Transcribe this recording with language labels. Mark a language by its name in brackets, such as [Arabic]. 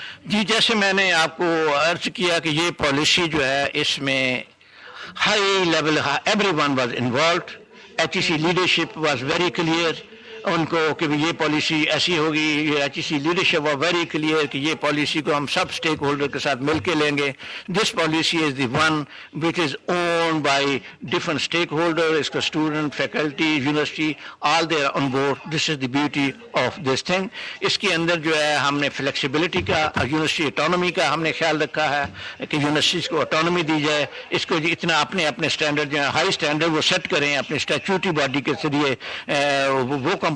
[Urdu] جی جیسے میں نے آپ کو عرض کیا کہ یہ پالیسی جو ہے اس میں [English] High level everyone was involved. [Urdu] HEC [English] leadership was very clear [Urdu] in کو کہ یہ پالیسی ایسی ہوگی. یہ HEC [English] leadership was very clear [Urdu] کہ یہ پالیسی کو ہم سب اسٹیک ہولڈر کے ساتھ مل کے لیں گے. [English] This policy is the one which is owned by different stakeholder. [Urdu] اس کا [English] Student, faculty, university all they are on board. This is the beauty of this thing. [Urdu] اس کے اندر جو ہے ہم نے فلیکسیبلٹی کا, یونیورسٹی اٹانومی کا ہم نے خیال رکھا ہے کہ یونیورسٹیز کو اٹانومی دی جائے. اس کو اتنا اپنے اسٹینڈرڈ جو ہے ہائی اسٹینڈرڈ وہ سیٹ کریں اپنے اسٹیچوٹری باڈی کے ذریعے. وہ